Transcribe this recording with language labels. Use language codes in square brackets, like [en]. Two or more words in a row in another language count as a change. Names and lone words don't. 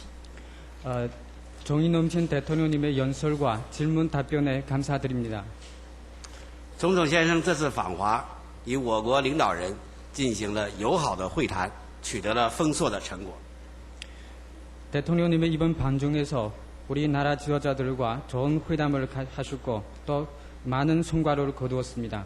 [ko] 정의 넘친 대통령님의 연설과 질문 답변에 감사드립니다. [zh] 总统先生这次访华，与我国领导人进行了友好的会谈，取得了丰硕的成果。 [ko] 대통령님의 이번 방중에서 우리나라 지도자들과 좋은 회담을 하셨고 또 많은 성과를 거두었습니다.